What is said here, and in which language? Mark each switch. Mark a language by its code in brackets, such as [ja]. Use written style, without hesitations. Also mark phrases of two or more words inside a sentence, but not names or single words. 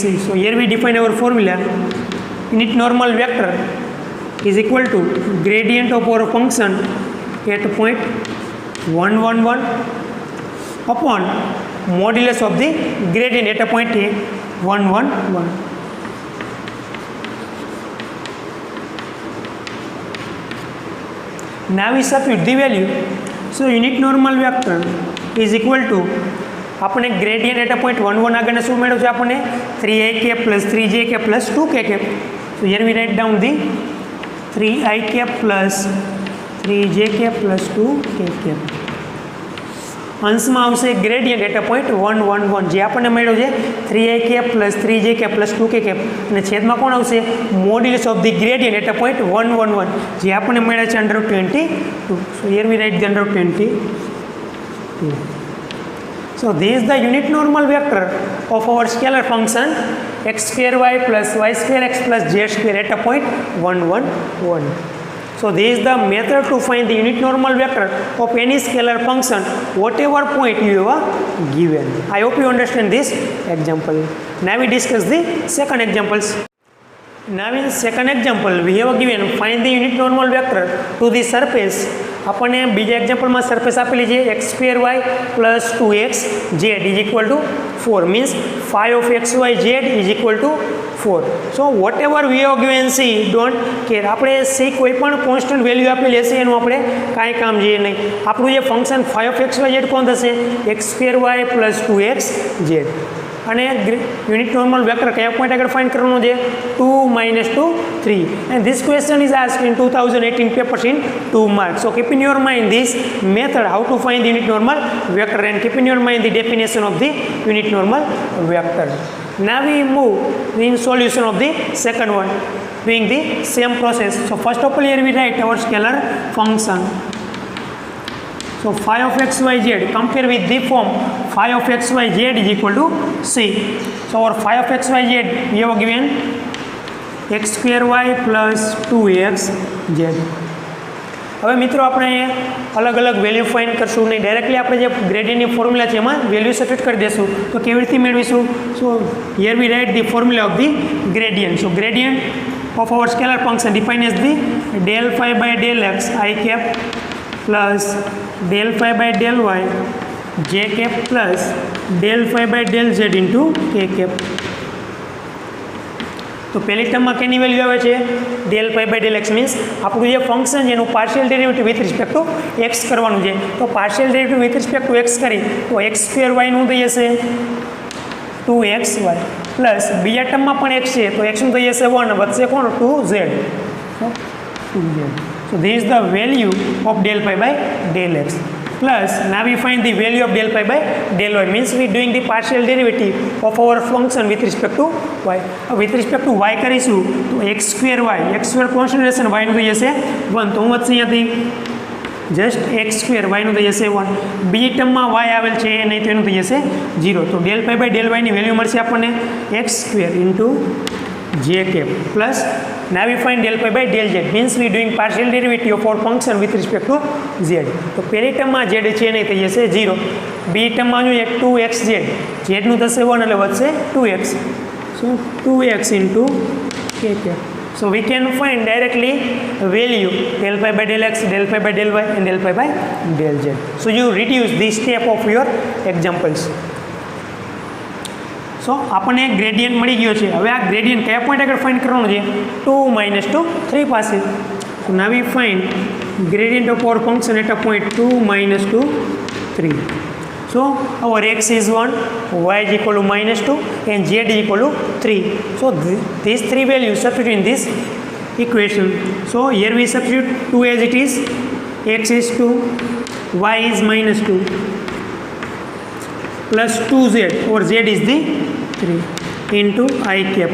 [en] So here we define our formula. Unit normal vector is equal to gradient of our function at point 1, 1, 1 upon modulus of the gradient at a point 1, 1, 1. Now we substitute the value. So unit normal vector is equal to આપણે gradient at a point 1, 1 [gu] આગળને શું મેળવ્યું છે આપણને [en] 3i cap plus 3j cap plus 2k cap. So here we write down the 3i cap plus 3j cap plus 2k cap. [gu] અંશમાં આવશે [en] gradient at a point [gu] 1, 1, 1 જે આપણને મળ્યો છે [en] 3i cap plus 3j cap plus 2k cap [gu] અને છેદમાં કોણ આવશે [en] modulus of the gradient at a point [gu] 1, 1, 1 જે આપણને મળ્યા છે [en] under root [gu] 22. [en] So here we write the under root 22. So this is the unit normal vector of our scalar function x square y plus y square x plus z square at a point 1, 1, 1. So this is the method to find the unit normal vector of any scalar function whatever point you are given. I hope you understand this example. Now we discuss the second examples. Now in the second example we have given find the unit normal vector to the surface. [gu] આપણને બીજા એક્ઝામ્પલમાં સરફેસ આપેલી છે [en] x square y plus 2x z is equal to 4 means phi of xy z is equal to 4. So whatever we have given c don't care. [gu] આપણે c કોઈ પણ [en] constant value [gu] આપેલી હશે એનું આપણે કાંઈ કામ જોઈએ નહીં. આપણું જે ફંક્શન [en] phi of xy z [gu] કોણ થશે [en] x square y plus 2x z. [gu] અને [en] unit normal vector [gu] કયા પોઈન્ટ આગળ ફાઇન્ડ કરવાનું છે 2, -2, 3 [en] and this question is asked in 2018 papers in 2 marks. So keep in your mind this method how to find the unit normal vector and keep in your mind the definition of the unit normal vector. Now we move in solution of the second one doing the same process. So first of all here we write our scalar function. So phi of xyz compare with the form phi of xyz is equal to c. So our phi of xyz we have given x square y plus 2xz. [gu] હવે મિત્રો આપણે અલગ અલગ વેલ્યુ ફાઇન્ડ કરશું નહીં ડાયરેક્ટલી આપણે જે ગ્રેડિયન્ટની ફોર્મ્યુલા છે એમાં [en] value substitute [gu] કરી દેશું. તો કેવી રીતે મેળવીશું? [en] So here we write the formula of the gradient. So gradient of our scalar function defined as the del phi by del x I cap plus del phi by del y j cap plus del phi by del z into k cap. [gu] તો પહેલી ટર્મમાં કેની વેલ્યુ આવે છે [en] del phi by del x [gu] મીન્સ આપણું જે ફંક્શન છે એનું [en] partial derivative with respect to [gu] x કરવાનું છે. તો [en] partial derivative with respect to [gu] x કરી તો [en] x square y [gu] નું થઈ જશે [en] 2xy plus [gu] બીજા ટર્મમાં પણ x છે તો x નું થઈ જશે 1 વધશે કોણ 2z. [en] So this is the value of del phi by del x plus now we find the value of del phi by del y means we doing the partial derivative of our function with respect to y. With respect to y [gu] કરીશું તો [en] x square [gu] કોન્સ્ટન્ટ y નું થઈ જશે 1 તો હું વધશે અહીંયાથી જસ્ટ [en] x square y [gu] નું થઈ જશે 1. બીજી ટર્મમાં y આવેલ છે નહીં તો એનું થઈ જશે 0. [en] તો del phi by del y [gu] ની વેલ્યુ મળશે આપણને [en] x square into j cap plus now we find del phi by del z means we doing partial derivative of our function with respect to z. [gu] તો પહેલી ટર્મમાં z છે નહીં થઈ જશે 0. બીજી ટર્મમાં જો 2xz z નું થશે 1 એટલે વધશે 2x. [en] So 2x into k cap. So we can find directly value del phi by del x, del phi by del y and del phi by del z. So you reduce this step of your examples. [gu] So આપણને ગ્રેડિયન્ટ મળી ગયો છે. હવે આ ગ્રેડિયન્ટ કયા પોઈન્ટ આગળ ફાઇન્ડ કરવાનું છે 2, -2, 3 પાસે. [en] So now we find gradient of our function at a point 2, -2, 3. So our x is 1, y is equal to -2 and z is equal to 3. So these three values substitute in this equation. So here we substitute 2 as it is, x is 2, y is -2 plus 2z or z is the 3 into I cap.